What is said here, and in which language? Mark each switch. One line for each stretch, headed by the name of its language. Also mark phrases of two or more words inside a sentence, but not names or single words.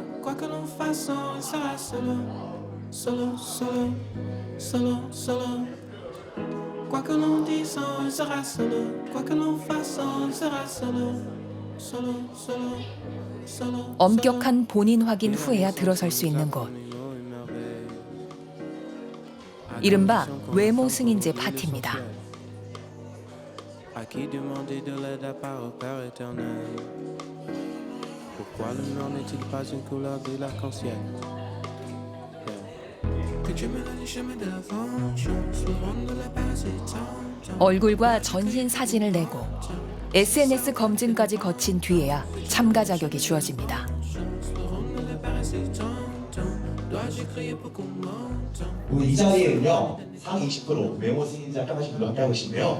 French: Quoi que l'on fasse, on sera solo. Solo, solo, solo, solo. Quoi que l'on dise, on sera solo. Quoi que l'on fasse, on sera solo. Solo, solo, solo.
Korean: 엄격한 본인 확인 후에야 들어설 수 있는 곳. 이른바 외모 승인제 파티입니다.
French: À qui demander de l'aide à part au Père éternel? Pourquoi le noir n'est-il pas une couleur de l'arc-en-ciel? Que Dieu me donne le chemin de la vengeance, le rond de la base est
Korean: 얼굴과 전신 사진을 내고 SNS 검증까지 거친 뒤에야 참가 자격이 주어집니다. 오늘 이 자리에는요 상위 20% 외모 승인자 합격하신 분들 함께하고 계신데요.